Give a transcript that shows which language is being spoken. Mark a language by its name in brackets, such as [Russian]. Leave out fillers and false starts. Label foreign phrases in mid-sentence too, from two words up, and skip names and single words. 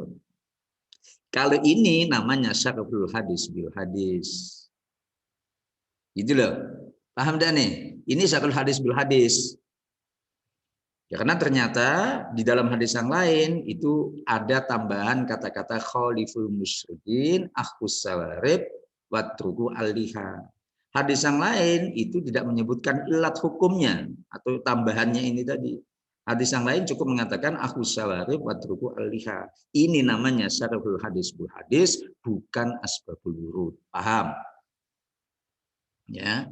[Indonesian] Kalau ini namanya [Arabic] شرح الحديث بالحديث. [Indonesian] Gitu loh. Paham dah nih? Ini [Arabic] شرح الحديث بالحديث. [Indonesian] Ya, karena ternyata di dalam hadis yang lain itu ada tambahan kata-kata [Arabic] خالفوا المشركين قصوا الشوارب واتركوا اللحى. [Indonesian] Hadis yang lain itu tidak menyebutkan ilat hukumnya atau tambahannya ini tadi. Hadis yang lain cukup mengatakan [Arabic] قصوا الشوارب واتركوا اللحى. [Indonesian] Ini namanya [Arabic] شرح الحديث بالحديث, [Indonesian] bukan [Arabic] أسباب الورود. [Indonesian] Paham? Ya.